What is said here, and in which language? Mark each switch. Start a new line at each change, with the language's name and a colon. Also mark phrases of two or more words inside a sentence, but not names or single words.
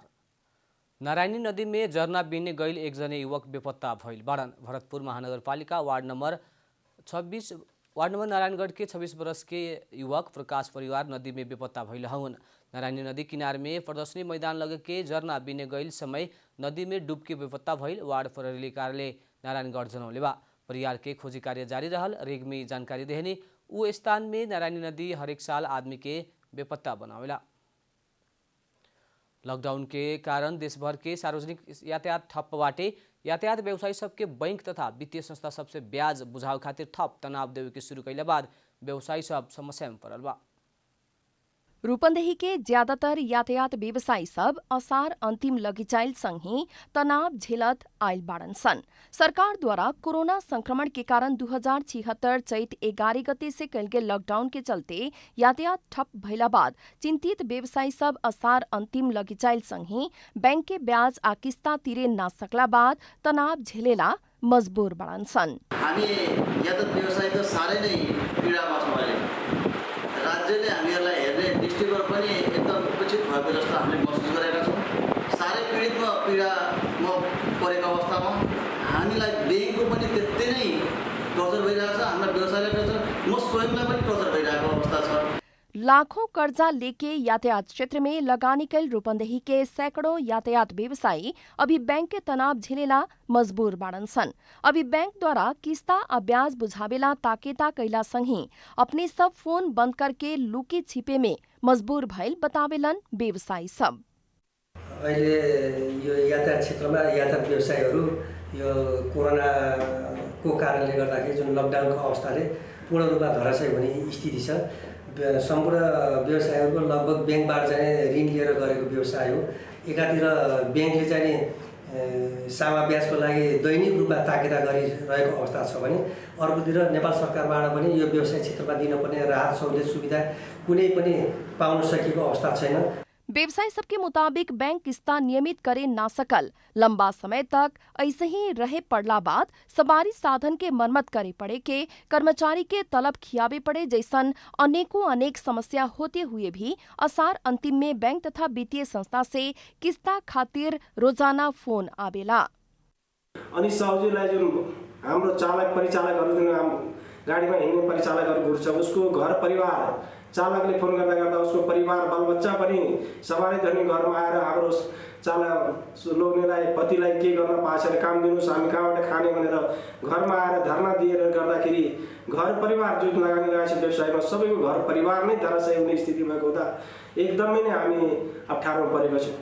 Bhojpuri: नारायणी नदी में जरना बीने गईल एक जने युवक बेपत्ता भइल बाड़न। भरतपुर महानगरपालिका वार्ड नंबर नारायणगढ़ के 26 वर्ष के युवक प्रकाश परिवार नदी में बेपत्ता भइल हवन। नारायणी नदी किनार में प्रदर्शनी मैदान लगे के जरना बीने गईल समय नदी में डूब के बेपत्ता भइल वार्ड प्रहरी कार्यालय नारायणगढ़ जनौले बा। परिवार के खोजी कार्य जारी रहल। रेग में जानकारी देहनी उ स्थान में नारायणी नदी हरेक साल आदमी के बेपत्ता बनावेला। लॉकडाउन के कारण देशभर के सार्वजनिक यातायात ठप्प बाटे। यातायात व्यवसायी सबके बैंक तथा वित्तीय संस्था सबसे ब्याज बुझाव खातिर थप तनाव देवे के शुरू कैला बाद व्यवसायी सब समस्या में पड़ल बा। रूपन्देही के ज्यादातर यातायात व्यवसायी सब असार अंतिम लगिचाइल संग तनाव झेलत आइल बाड़न सन। सरकार द्वारा कोरोना संक्रमण के कारण 2076 चैत 11 गते से कैल गेल लॉकडाउन के चलते यातायात ठप भइला बाद चिंतित व्यवसायी सब असार अंतिम लगिचाइल संग बैंक के ब्याज आ किस्ता तिरे ना सकला बाद तनाव झेलेला मजबूर बाड़न सन।
Nepali: हामी यातायात व्यवसायी त साह्रै नै पीडामा छौँ अहिले। राज्यले हामीहरूलाई हेर्ने दृष्टिकोण पनि एकदम उपेक्षित भएको जस्तो हामीले महसुस गरेका छौँ। साह्रै पीडामा परेको अवस्थामा हामीलाई ब्याङ्कको पनि त्यस्तै नै टर्चर भइरहेको छ, हाम्रा व्यवसायलाई टर्चर, म स्वयंलाई पनि टर्चर भइरहेको अवस्था छ।
Bhojpuri: लाखों कर्जा लेके यातायात क्षेत्र में लगानी कैल रूपन्देही के सैकड़ों यातायात व्यवसायी अभी बैंक के तनाव झेलेला मजबूर बाड़न सन। अभी बैंक द्वारा किस्ता आ ब्याज बुझावेला ताकेता कैला संगी अपने सब फोन बंद करके लुके छिपे में मजबूर भइल बतावेलन व्यवसायी सब।
Nepali: अहिले यो यातायात क्षेत्रमा यातायात व्यवसायीहरू यो कोरोनाको कारणले गर्दाखेरि जुन लकडाउनको अवस्थाले पूर्ण रूपमा धराशयी हुने स्थिति छ। सम्पूर्ण व्यवसायीहरूको लगभग ब्याङ्कबाट चाहिँ ऋण लिएर गरेको व्यवसाय हो। एकातिर ब्याङ्कले चाहिँ सामा ब्याजको लागि दैनिक रूपमा ताकेता गरिरहेको अवस्था छ भने अर्कोतिर नेपाल सरकारबाट पनि यो व्यवसाय क्षेत्रमा दिनुपर्ने राहत सहुलियत सुविधा कुनै पनि पाउन सकेको अवस्था छैन।
Bhojpuri: व्यवसायी सबके मुताबिक बैंक किस्ता नियमित करे ना सकल, लंबा समय तक ऐसे ही रहे पड़ला बाद सवारी साधन के मरम्मत करे पड़े के, कर्मचारी के तलब खियावे पड़े जैसन अनेक समस्या होते हुए भी असार अंतिम में बैंक तथा वित्तीय संस्था से किस्ता खातिर रोजाना फोन आवेला।
Nepali: अनि सहुजिलाई जुन हाम्रो चालक परिचालकहरू जुन गाडीमा हिँड्ने परिचालकहरू छ उसको घर परिवार चालकले फोन गर्दा उसको परिवार बालबच्चा पनि सवारी धनी घरमा आएर हाम्रो चालक लोग्नेलाई पतिलाई के गर्न पाएछ काम दिनुस् हामी कहाँबाट खाने भनेर घरमा आएर धरना दिएर गर्दाखेरि घर परिवार जुन लगानी रहेछ व्यवसायमा सबैको घर परिवार नै धराशयी हुने स्थिति भएको हुँदा एकदमै नै हामी अप्ठ्यारोमा परेका छौँ।